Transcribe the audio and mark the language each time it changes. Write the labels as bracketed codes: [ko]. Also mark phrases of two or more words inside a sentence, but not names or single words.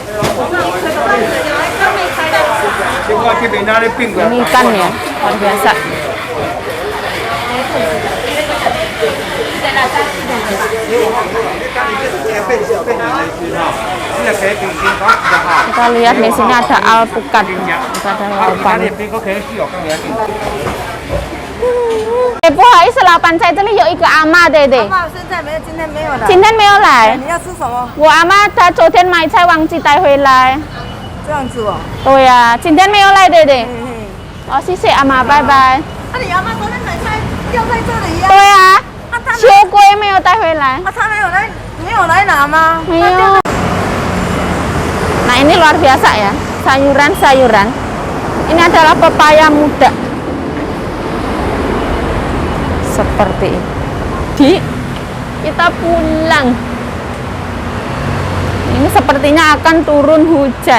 [id] Ini ikan ya, luar biasa. Kita lihat di sini ada alpukat, ada laupan. [zh] 不好意思，老板，在这里有一个阿嬷，对对。阿嬷现在没有，今天没有了。今天没有来。你要吃什么？我阿嬷她昨天买菜忘记带回来。这样子哦。对呀，今天没有来，对对。哦，谢谢阿嬷，拜拜。那你阿嬷昨天买菜掉在这里呀？对啊，秋龟没有带回来。他没有来拿吗？ [id] 没有。Nah, ini luar biasa ya, sayuran-sayuran. Ini adalah pepaya muda. Seperti ini. Kita pulang. Ini sepertinya akan turun hujan.